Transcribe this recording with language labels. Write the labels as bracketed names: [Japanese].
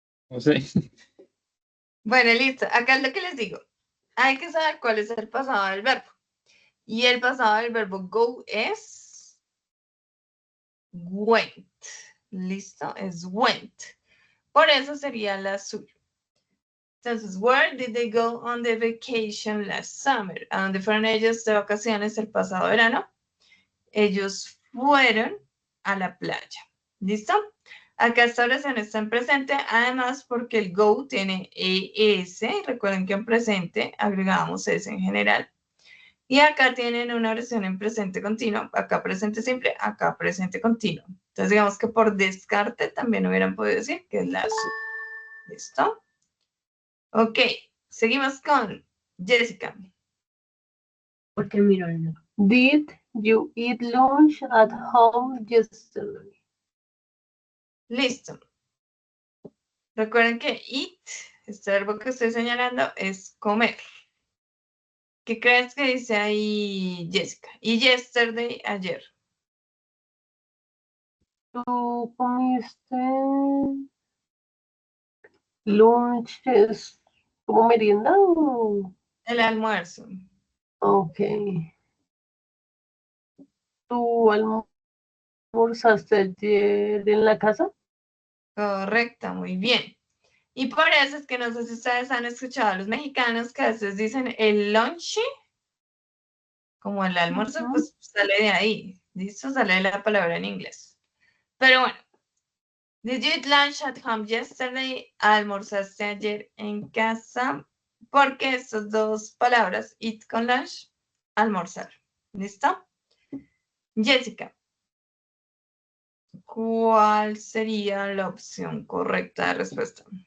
[Spanish] No sé. Bueno, listo. Acá es lo que les digo. Hay que saber cuál es el pasado del verbo. Y el pasado del verbo go es went. ¿Listo? Es went. Por eso sería la azul. Entonces, [English] where did they go on the vacation last summer? [Spanish] ¿A dónde fueron ellos de vacaciones el pasado verano? Ellos fueron a la playa. ¿Listo? Acá esta oración está en presente, además porque el go tiene ES. Recuerden que en presente agregamos S en general. Y acá tienen una oración en presente continuo. Acá presente simple, acá presente continuo. Entonces, digamos que por descarte también hubieran podido decir que es la azul. ¿Listo? Ok, seguimos con Jessica. Porque miro el. [English] Did you eat lunch at home yesterday? [Spanish] Listo. Recuerden que eat, este verbo que estoy señalando, es comer. ¿Qué crees que dice ahí Jessica? Y yesterday, ayer. ¿Tú comiste lunch? ¿Es como merienda o...? El almuerzo. Ok. ¿Tú almorzaste ayer en la casa? Correcto, muy bien. Y por eso es que no sé si ustedes han escuchado a los mexicanos que a veces dicen el lunch, como el almuerzo, pues sale de ahí. ¿Listo? Sale de la palabra en inglés. Pero bueno. [English] Did you eat lunch at home yesterday? [Spanish] ¿Almorzaste ayer en casa? Porque estas dos palabras, eat con lunch, almorzar. ¿Listo? Jessica, ¿cuál sería la opción correcta de respuesta?